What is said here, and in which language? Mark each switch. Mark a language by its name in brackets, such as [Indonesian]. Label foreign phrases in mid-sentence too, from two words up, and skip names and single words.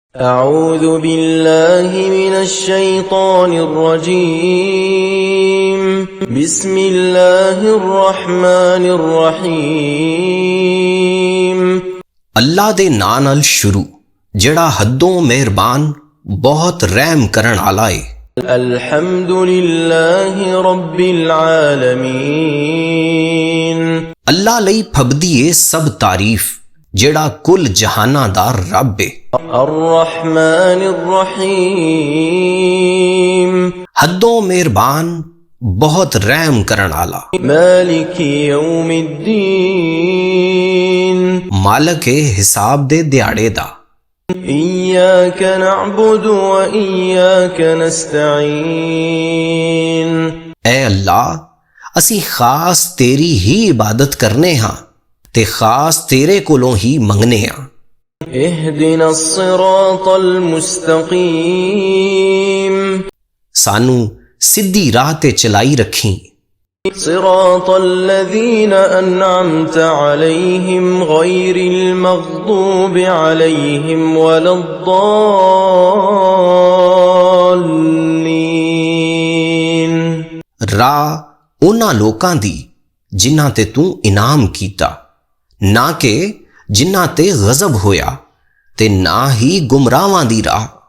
[Arabic] أعوذ بالله من الشيطان الرجيم بسم الله الرحمن الرحيم. [Punjabi] اللہ دے ناں نال شروع جہڑا حدوں مہربان بہت رحم کرن آلا ہے. [Arabic] الحمد لله رب العالمين. [Punjabi] اللہ لئی پھبدی ہے سب تعریف جہڑا کل جہاناں دا رب ہے. [Arabic] الرحمن الرحيم. [Punjabi] حدوں مہربان بہت رحم کرن آلا. [Arabic] مالك يوم الدين. [Punjabi] مالک ہے حساب دے دیہاڑے دا. [Arabic] إياك نعبد و إياك نستعين. [Punjabi] اے اللہ اسیں خاص تیری ہی عبادت کرنے ہاں تے خاص تیرے کولوں ہی منگنے ہاں. [Arabic] اهدنا الصراط المستقيم. [Punjabi] سانوں سدھی راہ تے چلائی رکھیں. [Arabic] صراط الذين أنعمت عليهم غير المغضوب عليهم ولا الضالين. [Punjabi] راہ اوہناں لوکاں دی جنہاں تے توں انعام کیتا، نہ کہ جنہاں تے غضب ہویا تے نہ ہی گمراہاں دی راہ.